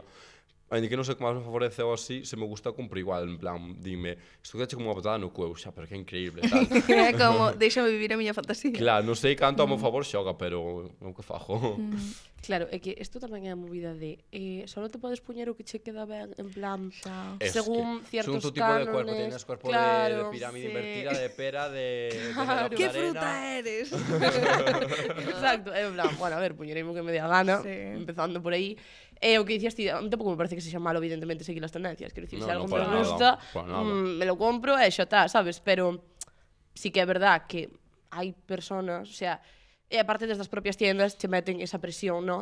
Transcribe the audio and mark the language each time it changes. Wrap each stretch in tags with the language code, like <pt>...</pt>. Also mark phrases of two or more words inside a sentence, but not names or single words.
<gl>Ainda que non sei o que máis me favorece ou así, se me gusta compro igual,</gl> <es>en plan,</es> <gl>dime, isto quedache como unha patada no cu, xa, pero que increíble, tal. É como, déxame vivir a miña fantasía. Claro, non sei canto ao meu favor xoga, pero é o que fago. Claro, é que isto tamén é a movida de só te podes poñer o que che queda ben,</gl> <es>en plan, según ciertos cánones. Según tu tipo de cuerpo, tienes cuerpo de pirámide invertida, de pera, de que fruta eres?</es> <gl>Exacto, é</gl> <es>en plan,</es> <gl>bueno, a ver, poñerei o que me dé a gana, empezando por aí. O que dicías ti, tampouco me parece que sexa malo, evidentemente, seguir as tendencias. Quero dicir, se algo me gusta,</gl> <es>me lo compro</es> <gl>e xa está, sabes? Pero sí que é verdad que hai personas,</gl> <es>o sea,</es> <gl>e aparte desde as propias tiendas che meten esa presión, ¿no?</gl>